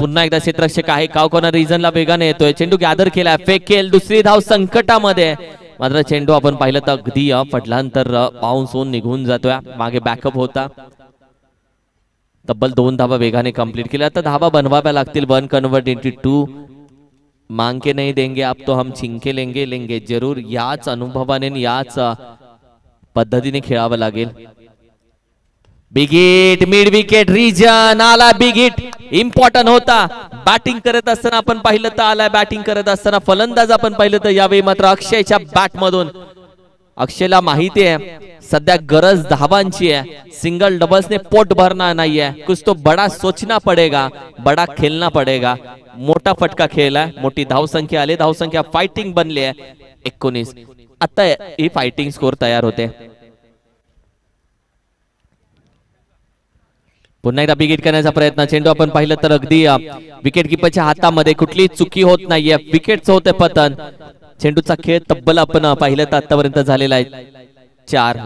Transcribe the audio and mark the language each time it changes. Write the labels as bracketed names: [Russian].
[Marathi] पुन्हा एकदा क्षेत्ररक्षक आहे काव कॉर्नर रिजनला वेगाने येतोय. चेंडू गॅदर केलाय फेकेल. दुसरी धाव संकटामध्ये. मात्र चेंडू आपण पाहिलं तर अगदी पडल्यानंतर बाउन्स होऊन निघून जातोय. मागे बॅकअप होता. तब्बल 2 धावा वेगाने कंप्लीट केल्या. आता धावा बनवाव्या लागतील. [English] 1 convert into 2. [Hindi] मांग के नहीं देंगे आप तो हम छिंके लेंगे लेंगे जरूर. [Marathi] याच अनुभवाने याच पद्धतीने खेळावं लागेल. Big hit mid wicket region आला. बिग हिट इम्पॉर्टंट होता. बॅटिंग करत असताना आपण पाहिलं तर आला. बॅटिंग करत असताना फलंदाज आपण पाहिलं तर यावेळी मात्र अक्षयच्या बॅट मधून. अक्षयला माहिती आहे सध्या गरज धावांची आहे. [Hindi] सिंगल डबल्स ने पोट भरना नहीं है. कुछ तो बड़ा सोचना पड़ेगा, बड़ा खेलना पड़ेगा. [Marathi] मोठा फटका खेळलाय. मोठी धावसंख्या आली. धावसंख्या फाइटिंग बनली आहे 19. आता ही फाइटिंग स्कोर तयार होते. पुन्हा एकदा बिग हिट करण्याचा प्रयत्न. चेंडू आपण पाहिलं तर अगदी विकेट किपरच्या हातामध्ये. कुठली चुकी होत नाहीये. विकेटचं होते पतन. चेंडूचा खेळ तब्बल आपण पाहिलं तर आतापर्यंत झालेला आहे 4.